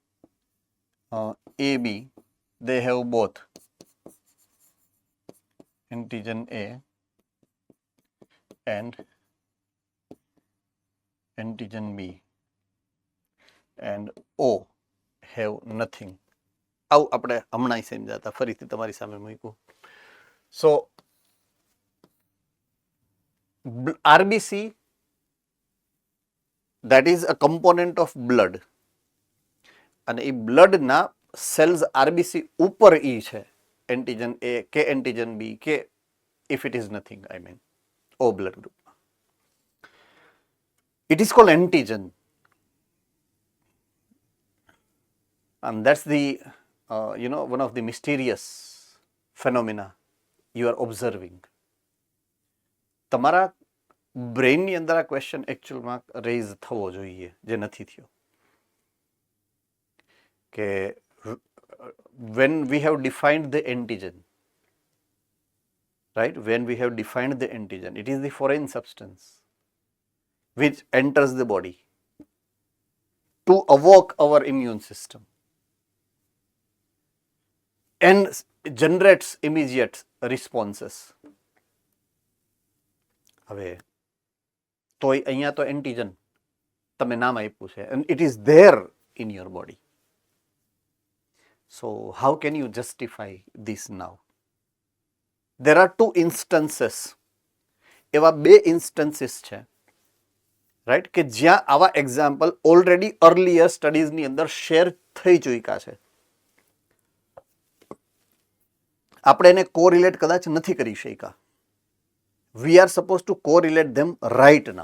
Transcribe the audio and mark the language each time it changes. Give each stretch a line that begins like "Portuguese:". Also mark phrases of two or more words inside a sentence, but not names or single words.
English: AB, they have both antigen A and antigen B, and O have nothing.
Gujarati: આવું આપણે હમણાં સમજાતા, ફરીથી તમારી સામે મૂક્યું.
English: સો RBC, that is a component of blood,
Gujarati: અને એ બ્લડના સેલ્સ RBC ઉપર ઈ છે, એન્ટીજન A કે એન્ટીજન B કે
English: if it is nothing, I mean O blood group. It is called antigen, and that's the one of the mysterious phenomena you are observing.
Gujarati: તમારા બ્રેઇનની અંદર આ ક્વેશ્ચન એકચ્યુઅલમાં રેઇઝ થવો જોઈએ, જે નથી થયો.
English: કે when we have defined the antigen, right, when we have defined the antigen, it is the foreign substance which enters the body to evoke our immune system and generates immediate responses.
Gujarati: હવે તોય અહીંયા તો એન્ટીજન તમે નામ આપ્યું છે,
English: and it is there in your body. So how can you justify this now? There are two instances,
Gujarati: એવા બે instances છે, રાઈટ, કે જ્યાં આવા એક્ઝામ્પલ
English: already earlier
Gujarati: સ્ટડીઝની અંદર શેર થઈ ચૂક્યા છે. આપણે એને કોરિલેટ કદાચ નથી કરી શક્યા.
English: We are suppose to correlate them right now.